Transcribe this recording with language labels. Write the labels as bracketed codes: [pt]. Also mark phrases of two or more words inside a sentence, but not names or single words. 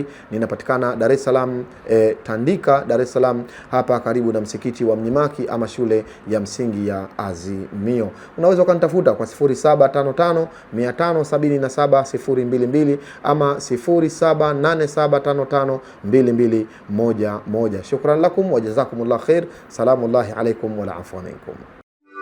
[sw] Ninapatikana Dar es Salaam, Tandika, Dar es Salaam, hapa karibu na msikiti wa Mnyimaki ama shule ya msingi ya Azimio. Unaweza ukanitafuta kwa 0755 577 022 ama 078755 2211. [ar] شكرا لكم وجزاكم الله خيرا. سلام الله عليكم وعفوا منكم.